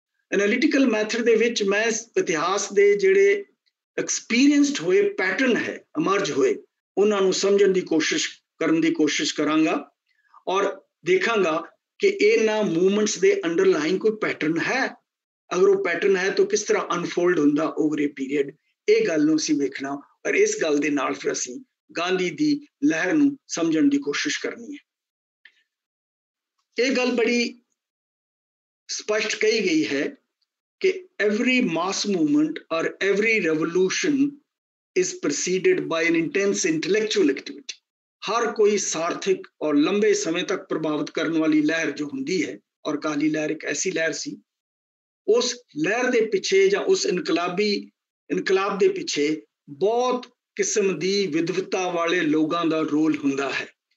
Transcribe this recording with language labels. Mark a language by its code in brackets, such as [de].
[pa] Analytical method ਦੇ ਵਿੱਚ ਮੈਂ ਇਤਿਹਾਸ ਦੇ ਜਿਹੜੇ ਐਕਸਪੀਰੀਐਂਸਡ ਹੋਏ ਪੈਟਰਨ ਹੈ ਅਮਰਜ ਹੋਏ ਉਹਨਾਂ ਨੂੰ ਸਮਝਣ ਦੀ ਕੋਸ਼ਿਸ਼ ਕਰਾਂਗਾ ਔਰ ਦੇਖਾਂਗਾ ਕਿ ਇਹਨਾਂ ਮੂਵਮੈਂਟਸ ਦੇ ਅੰਡਰਲਾਈਨ ਕੋਈ ਪੈਟਰਨ ਹੈ। ਅਗਰ ਉਹ ਪੈਟਰਨ ਹੈ ਤਾਂ ਕਿਸ ਤਰ੍ਹਾਂ ਅਨਫੋਲਡ ਹੁੰਦਾ ਓਵਰ ਏ ਪੀਰੀਅਡ, ਇਹ ਗੱਲ ਨੂੰ ਅਸੀਂ ਵੇਖਣਾ ਔਰ ਇਸ ਗੱਲ ਦੇ ਨਾਲ ਫਿਰ ਅਸੀਂ ਗਾਂਧੀ ਦੀ ਲਹਿਰ ਨੂੰ ਸਮਝਣ ਦੀ ਕੋਸ਼ਿਸ਼ ਕਰਨੀ ਹੈ। ਇਹ ਗੱਲ ਬੜੀ ਸਪਸ਼ਟ ਕਹੀ ਗਈ ਹੈ ਕਿ [en] every mass movement or every revolution is preceded by an intense intellectual activity। [pa] ਹਰ ਕੋਈ ਸਾਰਥਿਕ ਔਰ ਲੰਬੇ ਸਮੇਂ ਤੱਕ ਪ੍ਰਭਾਵਿਤ ਕਰਨ ਵਾਲੀ ਲਹਿਰ ਜੋ ਹੁੰਦੀ ਹੈ, ਔਰ ਅਕਾਲੀ ਲਹਿਰ ਇੱਕ ਐਸੀ ਲਹਿਰ ਸੀ, ਉਸ ਲਹਿਰ ਦੇ ਪਿੱਛੇ ਜਾਂ ਉਸ ਇਨਕਲਾਬ ਦੇ ਪਿੱਛੇ ਬਹੁਤ ਕਿਸਮ ਦੀ ਵਿਦਵਤਾ ਵਾਲੇ ਲੋਕਾਂ ਦਾ ਰੋਲ ਹੁੰਦਾ ਹੈ।